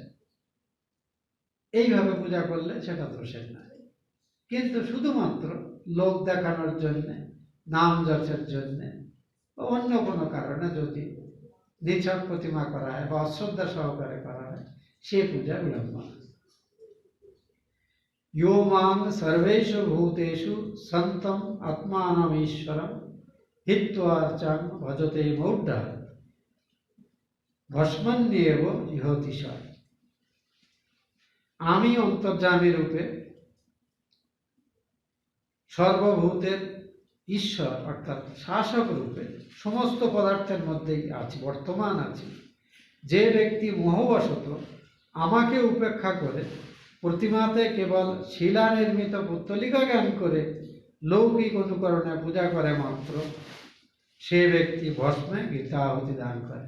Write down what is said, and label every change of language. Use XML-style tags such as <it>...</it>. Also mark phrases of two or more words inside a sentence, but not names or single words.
<bn>এইভাবে পূজা করলে সেটা দোষের না, কিন্তু শুধুমাত্র লোক দেখানোর জন্যে, নাম যশের জন্যে, অন্য কোনো কারণে যদি নিছক প্রতিমা করা হয় বা অশ্রদ্ধা সহকারে করা হয়, সে পূজা বিড়ম্বনা।</bn> <sa>यो मां सर्वेषु भूतेषु सन्तं आत्मानं ईश्वरं हित्वा अर्चां भजते मौढ्यः भस्मन्येव इहोति स।</sa> <bn>আমি অন্তর্যামী রূপে সর্বভূতের ঈশ্বর অর্থাৎ শাসক রূপে সমস্ত পদার্থের মধ্যেই আছি, বর্তমান আছি, যে ব্যক্তি মোহবশত আমাকে উপেক্ষা করে প্রতিমাতে কেবল শিলা নির্মিত পুত্তলিকা জ্ঞান করে লৌকিক অনুকরণে পূজা করে মাত্র, সে ব্যক্তি ভস্মে গীতাহুতি দান করে।</bn>